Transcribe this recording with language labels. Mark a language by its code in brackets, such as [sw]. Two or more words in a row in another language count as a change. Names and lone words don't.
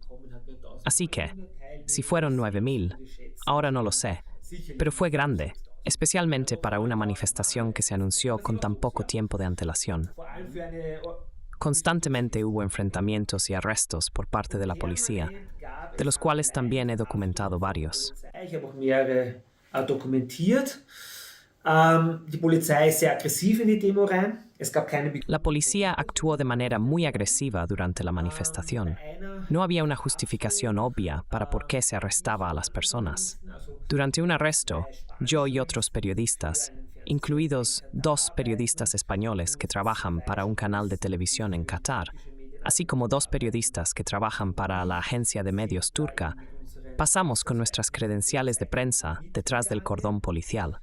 [es] Así que, si fueron 9.000, ahora no lo sé, pero fue grande, especialmente para una manifestación que se anunció con tan poco tiempo de antelación. Constantemente hubo enfrentamientos y arrestos por parte de la policía, de los cuales también he documentado varios. [de] Ich habe auch mehrere dokumentiert. Die Polizei ist sehr aggressiv in die Demo rein. Es gab keine... [es] La policía actuó de manera muy agresiva durante la manifestación. No había una justificación obvia para por qué se arrestaba a las personas. Durante un arresto, yo y otros periodistas incluidos 2 periodistas españoles que trabajan para un canal de televisión en Qatar, así como 2 periodistas que trabajan para la agencia de medios turca, pasamos con nuestras credenciales de prensa detrás del cordón policial.